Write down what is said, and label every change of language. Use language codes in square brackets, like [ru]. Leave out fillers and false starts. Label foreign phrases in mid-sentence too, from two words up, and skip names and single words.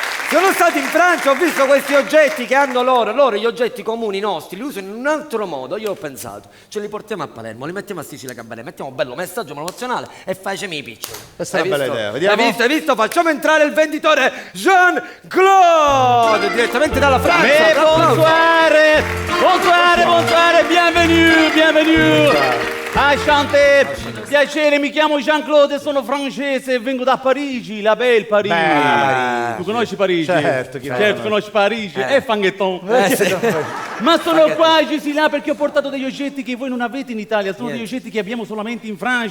[it] Sono stato in Francia, ho visto questi oggetti che hanno loro gli oggetti comuni nostri, li usano in un altro modo. Io ho pensato, ce li portiamo a Palermo, li mettiamo a Sicilia Cabaret, mettiamo bello messaggio promozionale e facciamo i piccioli. Questa è una bella idea, vediamo. Hai visto? Facciamo entrare il venditore Jean-Claude direttamente dalla Francia. [fr] Mais bonsoir, bienvenue. Enchanté, [it] piacere, mi chiamo Jean-Claude, sono francese, vengo da Parigi, [fr] la belle [it] Parigi. Tu conosci Parigi? Certo, conosci Parigi. È fanghetton. Sì. Ma sono qua, Gisì là, perché ho portato degli oggetti che voi non avete in Italia, sono degli oggetti che abbiamo solamente in Francia.